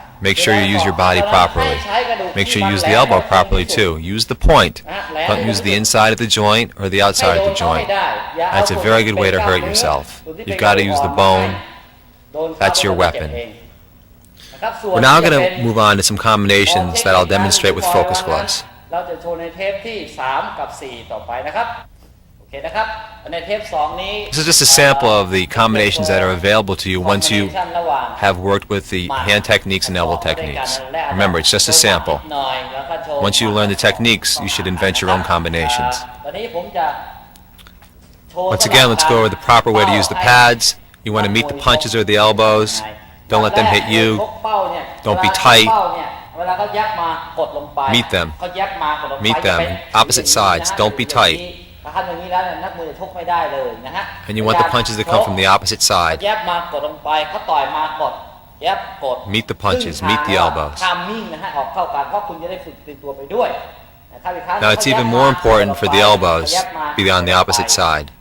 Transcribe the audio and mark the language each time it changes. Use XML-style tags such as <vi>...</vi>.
<en>Make sure you use your body properly. Make sure you use the elbow properly too. Use the point. Don't use the inside of the joint or the outside of the joint. That's a very good way to hurt yourself. You've got to use the bone. That's your weapon. We're now going to move on to some combinations that I'll demonstrate with focus gloves.</en> <th>เราจะโชว์ในเทปที่3กับ4ต่อไปนะครับโอเคนะครับในเทป2นี้</th> <en>This is just a sample of the combinations that are available to you once you have worked with the hand techniques and elbow techniques. Remember, it's just a sample. Once you learn the techniques, you should invent your own combinations.</en> <th>ตอนนี้ผมจะโชว์</th> <en>Once again, let's go over the proper way to use the pads. You want to meet the punches or the elbows. Don't let them hit you. Don't be tight.</en> <th>เวลาเขายับมากดลงไป</th> <en>Meet them.</en> <th>เขายับมากดลงไป</th> <en>Meet them. Opposite sides. Don't be tight.</en> <th>ถ้าทำอย่างนี้แล้วนักมวยจะชกไม่ได้เลยนะฮะ</th> <en>And you want the punches to come from the opposite side.</en> <th>ยับมากดลงไปเขาต่อยมากดยับกด</th> <en>Meet the punches. Meet the elbows.</en> <th>ทามมิ่งนะฮะออกเข้ากันเพราะคุณจะได้ฝึกตื่นตัวไปด้วยนะครับอีกครั้ง</th> <en>Now, it's even more important for the elbows to be on the opposite side.</en>